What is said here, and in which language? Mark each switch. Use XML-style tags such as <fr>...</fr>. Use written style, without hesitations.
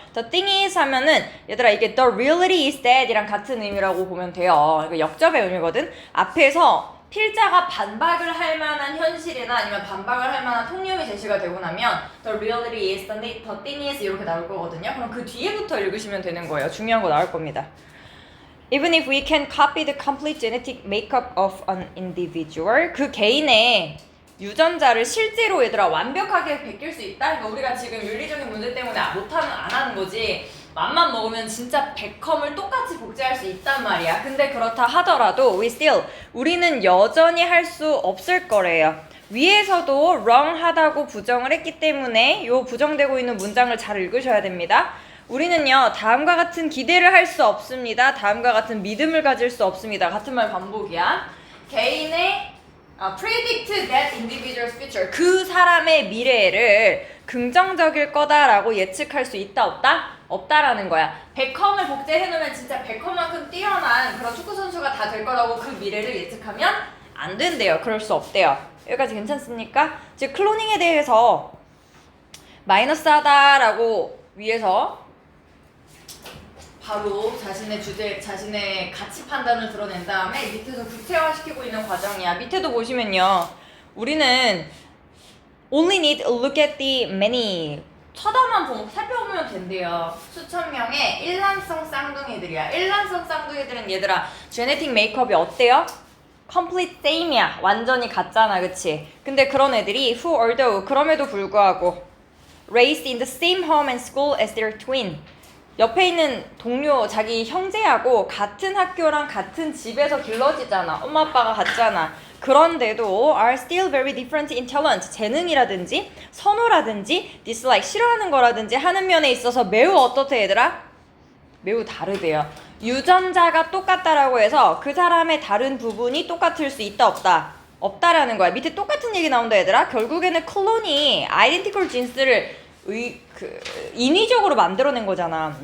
<en>The thing is</en> <ko>하면은 얘들아 이게</ko> <en>the reality is that</en> <ko>이랑 같은 의미라고 보면 돼요. 이거 역접의 의미거든. 앞에서 필자가 반박을 할 만한 현실이나 아니면 반박을 할 만한 통념이 제시가 되고 나면 the reality is, the thing is 이렇게 나올 거거든요. 그럼 그 뒤에부터 읽으시면 되는 거예요. 중요한 거 나올 겁니다.</ko> <en>Even if we can copy the complete genetic makeup of an individual,</en> <ko>그 개인의 유전자를 실제로 얘들아 완벽하게 베낄 수 있다? 그러니까 우리가 지금 윤리적인 문제 때문에 안 하는 거지. 맘만 먹으면 진짜 베컴을 똑같이 복제할 수 있단 말이야. 근데 그렇다 하더라도 우리는 여전히 할 수 없을 거래요. 위에서도 wrong 하다고 부정을 했기 때문에 요 부정되고 있는 문장을 잘 읽으셔야 됩니다. 우리는요 다음과 같은 기대를 할 수 없습니다. 다음과 같은 믿음을 가질 수 없습니다. 같은 말 반복이야. 개인의</ko> <en>predict that individual's future,</en> <ko>그 사람의 미래를 긍정적일 거다라고 예측할 수 있다 없다? 없다라는 거야. 베컴을 복제해놓으면 진짜 베컴만큼 뛰어난 그런 축구선수가 다 될 거라고 그 미래를 예측하면 안 된대요. 그럴 수 없대요. 여기까지 괜찮습니까? 즉 클로닝에 대해서 마이너스 하다라고 위에서 바로 자신의 주제, 자신의 가치 판단을 드러낸 다음에 밑에서 구체화시키고 있는 과정이야. 밑에도 보시면요. 우리는</ko> <en>only need to look at the many.</en> <ko>쳐다만 살펴보면 된대요. 수천 명의 일란성 쌍둥이들이야. 일란성 쌍둥이들은 얘들아 제네틱 메이크업이 어때요?</ko> <en>complete same이야.</en> <ko>완전히 같잖아. 그치? 근데 그런 애들이</ko> <en>who although</en> <ko>그럼에도 불구하고</ko> <en>raised in the same home and school as their twin.</en> <ko>옆에 있는 동료, 자기 형제하고 같은 학교랑 같은 집에서 길러지잖아. 엄마 아빠가 같잖아. 그런데도</ko> <en>are still very different in talent.</en> <ko>재능이라든지 선호라든지 dislike, 싫어하는 거라든지 하는 면에 있어서 매우 어떻대 얘들아? 매우 다르대요. 유전자가 똑같다라고 해서 그 사람의 다른 부분이 똑같을 수 있다 없다? 없다라는 거야. 밑에 똑같은 얘기 나온다 얘들아. 결국에는 클론이 아이덴티컬 진스를 인위적으로 만들어낸 거잖아.</ko>